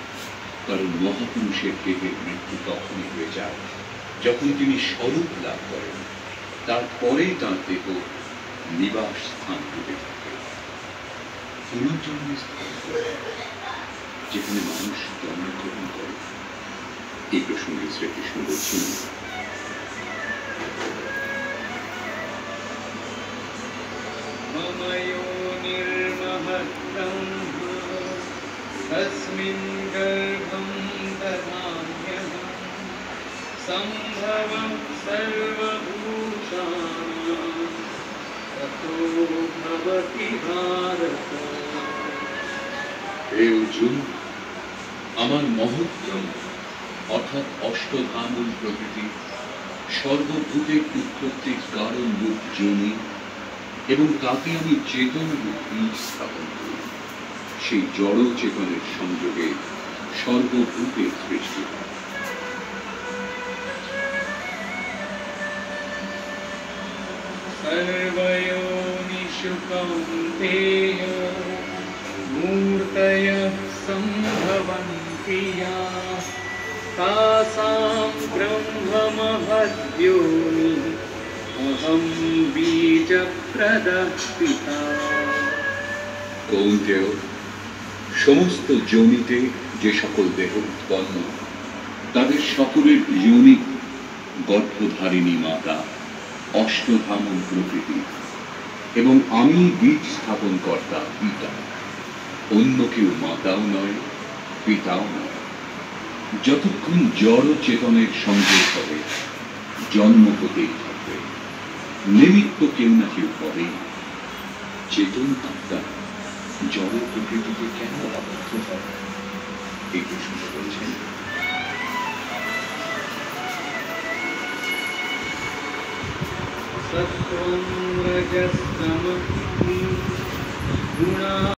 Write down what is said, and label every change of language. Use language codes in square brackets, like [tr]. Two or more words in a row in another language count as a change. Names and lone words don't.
[bn] কারণ মহাপুরুষের দেহের মৃত্যু তখনই হয়ে যায় যখন তিনি স্বরূপ লাভ করেন, তারপরে তাঁর দেহ নিবাস স্থান পেতে থাকে। পুনর্জন্মের স্থান যেখানে মানুষ জন্মগ্রহণ করে। এই প্রসঙ্গে শ্রীকৃষ্ণ বলছেন, [sa] मम योनिर्महद्ब्रह्म तस्मिन् गर्भं दधाम्यहं सम्भवं सर्वभूतानां ततो भवति भारत। [bn] হে অর্জুন, আমার মহৎ ব্রহ্ম অর্থাৎ অষ্টধামূল প্রকৃতি, সর্বভূতের উৎপত্তির কারণ রূপ যোনি এবং তাতে আমি চেতন রূপ বীজ স্থাপন করি। সেই জড় চেতনের সংযোগে সর্বভূতের সৃষ্টি হয়। [sa] सर्वयोनिषु कौन्तेय मूर्तयः सम्भवन्ति याः तासां ब्रह्ममहद्योनिः अहं बीजप्रदः पिता। [bn] কৌন্তেয়, সমস্ত যোনিতে যে সকল দেহ উৎপন্ন, তাদের সকলের যোনি গর্ভধারিণী মাতা, অষ্টধামূল প্রকৃতি এবং আমি বীজ স্থাপন কর্তা পিতা। অন্য কেউ মাতাও নয়, পিতাও নয়। যতক্ষণ জড় চেতনের সংযোগ হবে, জন্ম হতেই থাকবে। নিমিত্ত কেউ না কেউ হবে। চেতন আত্মা জড় প্রকৃতিতে কেন আবদ্ধ হয়? এই প্রশ্ন বলছেন। [sa] सत्त्वं रजस्तमः गुणा